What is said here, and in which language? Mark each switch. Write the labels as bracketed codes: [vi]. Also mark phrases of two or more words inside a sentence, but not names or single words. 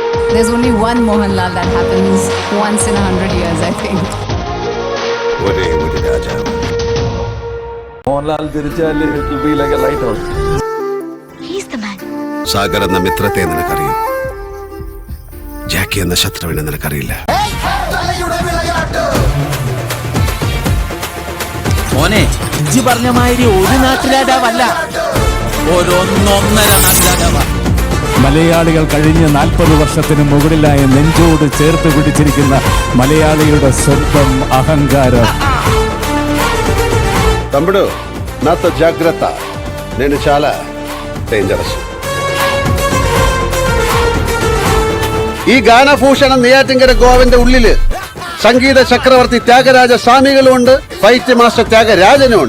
[en] There's only one Mohanlal that happens once in 100 years, I think. [ml] ഒരേ ഒരു രാജാവ്. മോഹൻലാൽ തിരിച്ചാൽ [en] it will be like a lighthouse. He's the man. [ml] സാഗർ എന്ന മിത്രത്തെ നിനക്കറിയും, ജാക്കി എന്ന ശത്രുവിനെ നിനക്കറിയില്ല. മോനെ, ഇജ്ജി പറഞ്ഞ മാതിരി ഒരു നാട്ടുരാജാവല്ല, ഒരൊന്നൊന്നര നാട്ടുരാജാവാ. മലയാളികൾ കഴിഞ്ഞ 40 വർഷത്തിന് മുകളിലായി നെഞ്ചോട് ചേർത്ത് പിടിച്ചിരിക്കുന്ന മലയാളിയുടെ സ്വന്തം అహంకారం. [te] తమ్ముడు, నాతో జాగ్రత్త, నేను చాలా డేంజరస్. [ml] ഈ ഗാനഭൂഷണം നെയ്യാറ്റിൻകര ഗോവന്റെ ഉള്ളില് സംഗീത ചക്രവർത്തി ത്യാഗരാജ സ്വാമികളുമുണ്ട്, ഫൈറ്റ് മാസ്റ്റർ ത്യാഗരാജനുമുണ്ട്.